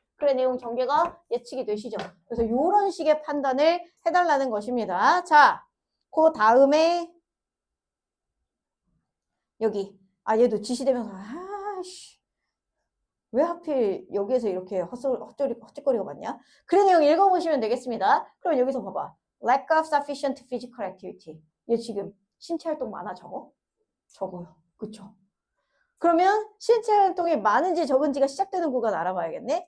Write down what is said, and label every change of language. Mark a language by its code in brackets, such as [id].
[ko] 그래 내용 전개가 예측이 되시죠? 그래서 이런 식의 판단을 해달라는 것입니다. 자, 그 다음에 여기 얘도 지시대명사. 아씨 왜 하필 여기에서 이렇게 헛짓거리가 많냐? 그래 내용 읽어보시면 되겠습니다. 그럼 여기서 봐봐. [en] Lack of sufficient physical activity. [ko] 얘 지금 신체 활동 많아 적어? 적어요. 그쵸? 그러면 신체 활동이 많은지 적은지가 시작되는 구간 알아봐야겠네.